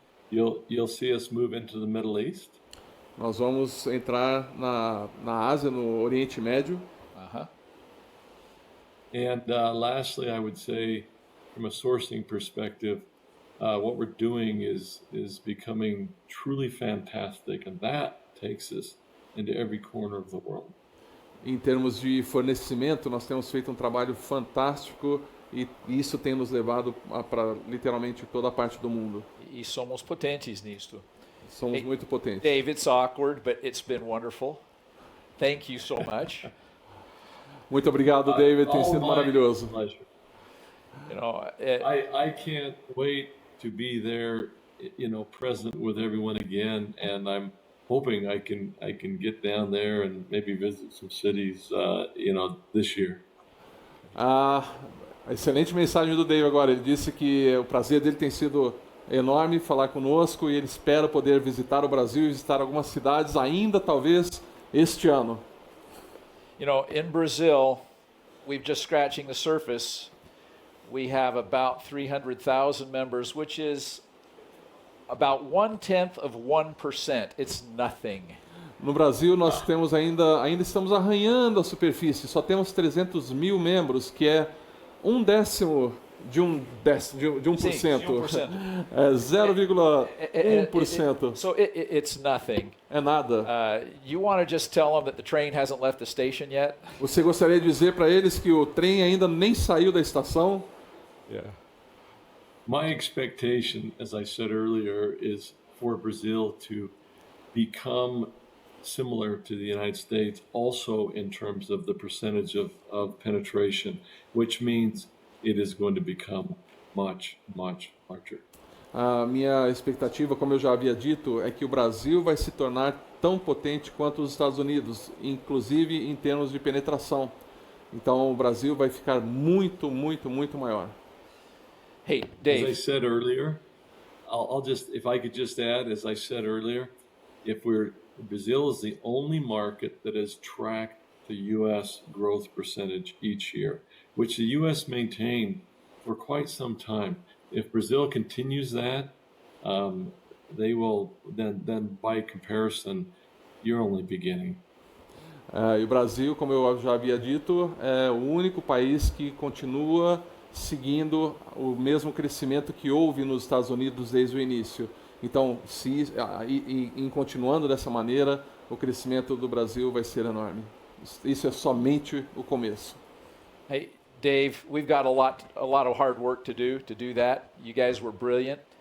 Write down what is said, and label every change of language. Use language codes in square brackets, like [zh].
[en] You'll see us move into the Middle East. [pt] Nós vamos entrar na Ásia, no Oriente Médio. Uh-huh. [en] And lastly, I would say, from a sourcing perspective, what we're doing is becoming truly fantastic, and that takes us into every corner of the world. [pt] Em termos de fornecimento, nós temos feito um trabalho fantástico e isso tem nos levado para literalmente toda a parte do mundo. E somos potentes nisto. Somos muito potentes. [en] Dave, it's awkward, but it's been wonderful. Thank you so much. [pt] Muito obrigado, David. Tem sido maravilhoso. [en] I can't wait to be there, present with everyone again, and I'm hoping I can get down there and maybe visit some cities, this year. [pt] Excelente mensagem do David agora. Ele disse que o prazer dele tem sido enorme falar conosco e ele espera poder visitar o Brasil e visitar algumas cidades ainda, talvez, este ano. [en] In Brazil, we've just scratching the surface. We have about 300,000 members, which is about 1/10%. It's nothing. [pt] No Brasil, nós temos ainda estamos arranhando a superfície. Só temos 300 mil membros, que é 1/10 de 1%. Sim, é 0,1%. [en] So it's nothing. [pt] É nada. [en] You want to just tell them that the train hasn't left the station yet? [pt] Você gostaria de dizer para eles que o trem ainda nem saiu da estação? [en] Yeah. My expectation, as I said earlier, is for Brazil to become similar to the United States also in terms of the percentage of penetration, which means it is going to become much, much larger. [pt] A minha expectativa, como eu já havia dito, é que o Brasil vai se tornar tão potente quanto os Estados Unidos, inclusive em termos de penetração. Então o Brasil vai ficar muito, muito, muito maior. [en] Hey, Dave. As I said earlier, if I could just add, as I said earlier, Brazil is the only market that has tracked the U.S. growth percentage each year, which the U.S. maintained for quite some time. If Brazil continues that, they will then by comparison, you're only beginning. [pt] E o Brasil, como eu já havia dito, é o único país que continua seguindo o mesmo crescimento que houve nos Estados Unidos desde o início. Então, em continuando dessa maneira, o crescimento do Brasil vai ser enorme. Isso é somente o começo. [en] Hey, Dave, we've got a lot of hard work to do that. You guys were brilliant.